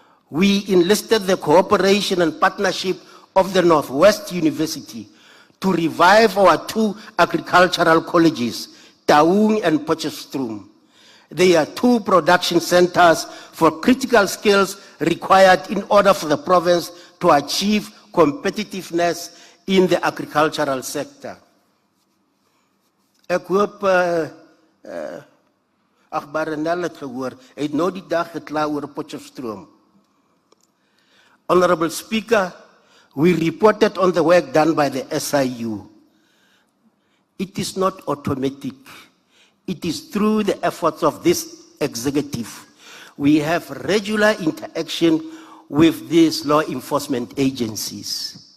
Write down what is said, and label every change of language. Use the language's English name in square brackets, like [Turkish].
[English] We enlisted the cooperation and partnership of the Northwest University to revive our 2 agricultural colleges, Taung and Potchefstroom. They are 2 production centers for critical skills required in order for the province to achieve competitiveness in the agricultural sector. [Afrikaans] Ek hoop Agbarenel het gehoor, hy het nou die dag gekla oor Potchefstroom. [English] Honorable Speaker, we reported on the work done by the SIU. It is not automatic. It is through the efforts of this executive. We have regular interaction with these law enforcement agencies.